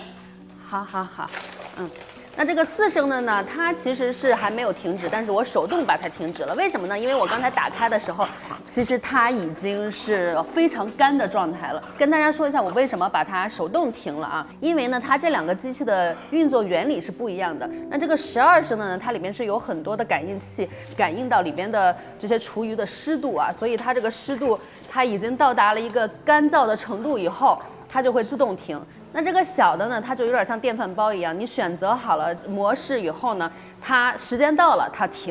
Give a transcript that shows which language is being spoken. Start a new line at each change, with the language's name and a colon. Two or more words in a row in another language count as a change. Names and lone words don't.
Chinese: 好，那這個4升的呢，它其實是還沒有停止，但是我手動把它停止了。為什麼呢？因為我剛才打開的時候，其實它已經是非常乾的狀態了。跟大家說一下，我為什麼把它手動停了啊？因為呢，它這兩個機器的運作原理是不一樣的。那這個12升的呢，它裡面是有很多的感應器，感應到裡邊的這些廚餘的濕度啊，所以它這個濕度它已經到達了一個乾燥的程度以後，它就會自動停。那這個小的呢，它就有點像電飯煲一樣，你選擇好了模式以後呢，它時間到了它停。